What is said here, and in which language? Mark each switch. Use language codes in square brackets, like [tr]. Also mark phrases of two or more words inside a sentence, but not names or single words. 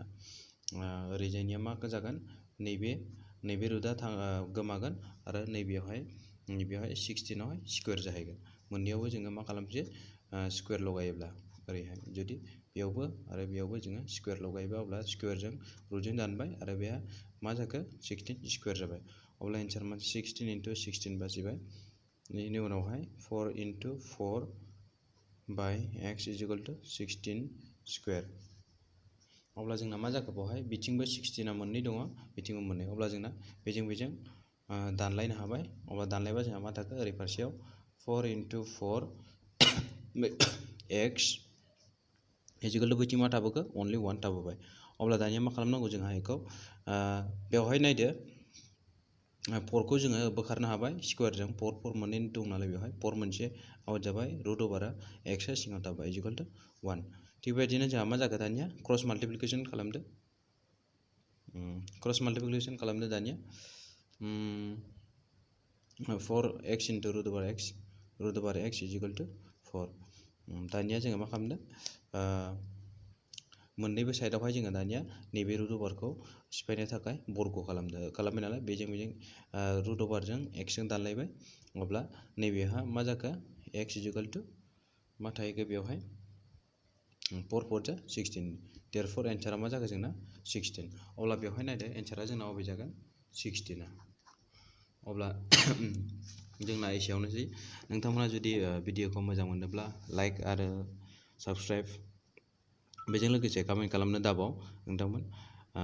[brx] ओरैजायनिया मा जागोन नैबे रुटआ गोमागोन आरो नैबेयावहाय 16आवहाय स्कुवेर जाहैगोन मोननैयावबो जोङो मा खालामसै स्कुवेर लगायोब्ला ओरैहाय जुदि बेयावबो आरो बेयावबो जोङो स्कुवेर लगायोबा अब्ला स्कुवेरजों रुटजों दानबाय आरो बेहा मा जाखो 16 स्कुवेर जाबाय अब्ला एन्सार मा [en] 16 into 16 [brx] बासिबाय बेनि उनावहाय [en] 4 into 4 by x is equal to 16 [brx] स्कुवेर अब्ला जोंना मा जाखो बेवहाय बिथिंबो 16आ मोननै दङ बिथिंबो मोननै अब्ला जोंना बेजों दानलायनो हाबाय अब्ला दानलायबा जोंहा मा थाखो ओरै फारसेयाव [en] 4 into 4 x is equal to [brx] बैथिं मा थाबोखो only 1 थाबोबाय अब्ला दानिया मा खालामनांगौ जोंहा बेखौ बेवहाय नायदो 4खौ जोङो बोखारनो हाबाय स्कुवेरजों 4 मोननै दं नालाय बेवहाय 4 मोनसे आउट जाबाय [en] root overआ [brx] एक्सआ सिङाव थाबाय [en] is equal to 1 [brx] थिग बेबायदिनो जोंहा मा जाखो दानिया [en] cross multiplication [brx] खालामदो दानिया [en] 4x into root over x is equal to 4 [brx] दानिया जोङो मा खालामदों मोननैबो साइडआवहाय जोङो दानिया नैबे [en] root overखौ [brx] सिफायनो थाखाय बर्ग खालामबाय नालाय बेजों [en] root overजों [brx] एक्सजों दानलायबाय अब्ला नैबेहा मा जाखो [en] x is equal to [brx] मा थाहैखो बेवहाय 4 4 जा 16 [en] therefore answerआ [brx] मा जागोन जोंना 16 अब्ला बेवहाय नायदो एन्सारा जोंना अबे जागोन 16 अब्ला जोंना एसेयावनोसै। नोंथांमोना जुदि भिडिअखौ मोजां मोनोब्ला लाइक आरो साबस्क्राइब बेजों लोगोसे कमेन्ट खालामनो दाबाव नोंथांमोन।